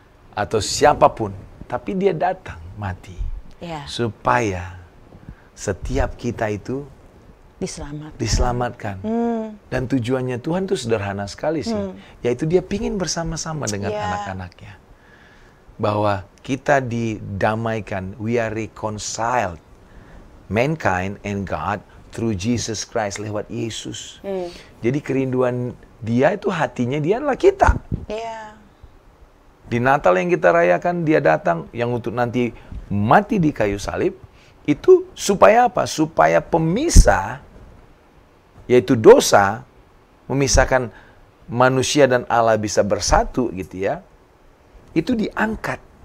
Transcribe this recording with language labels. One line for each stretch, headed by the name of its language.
Indonesian: Atau siapapun, tapi Dia datang mati supaya setiap kita itu diselamatkan. Dan tujuannya Tuhan itu sederhana sekali sih, yaitu Dia pingin bersama-sama dengan anak-anaknya. Bahwa kita didamaikan,
English: we are reconciled, mankind and God through Jesus Christ,
Indonesian: lewat Yesus. Jadi kerinduan Dia itu, hatinya Dia adalah kita. Di Natal yang kita rayakan, Dia datang yang untuk nanti mati di kayu salib, itu supaya apa? Supaya pemisah, yaitu dosa, memisahkan manusia dan Allah bisa bersatu gitu ya, itu diangkat.